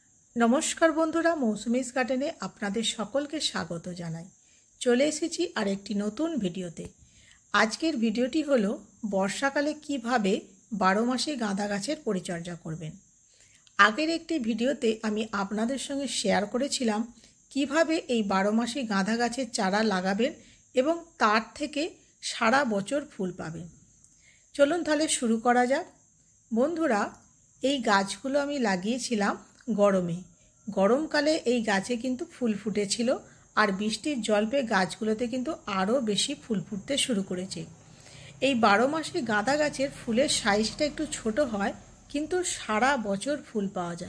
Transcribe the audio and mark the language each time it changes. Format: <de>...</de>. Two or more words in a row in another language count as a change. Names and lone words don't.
<bn>নমস্কার বন্ধুরা মৌসুমীজ গার্ডেনে আপনাদের সকলকে স্বাগত জানাই। চলে এসেছি আরেকটি নতুন ভিডিওতে। আজকের ভিডিওটি হলো বর্ষাকালে কীভাবে 12 মাসে গাঁদা গাছের পরিচর্যা করবেন। আগের একটি ভিডিওতে আমি আপনাদের সঙ্গে শেয়ার করেছিলাম কীভাবে এই 12 মাসে গাঁদা গাছের চারা লাগাবেন এবং তার থেকে সারা বছর ফুল পাবেন। চলুন তাহলে শুরু করা যাক। বন্ধুরা এই গাছগুলো আমি লাগিয়েছিলাম গরমে। गरमकाले এই গাছে কিন্তু ফুল ফুটেছিল আর বৃষ্টির জল পেয়ে গাছগুলোতে কিন্তু আরও বেশি ফুল ফুটতে শুরু করেছে। এই 12 মাসে গাঁদা গাছের ফুলের সাইজটা একটু ছোট হয় কিন্তু সারা বছর ফুল পাওয়া যায়।</bn>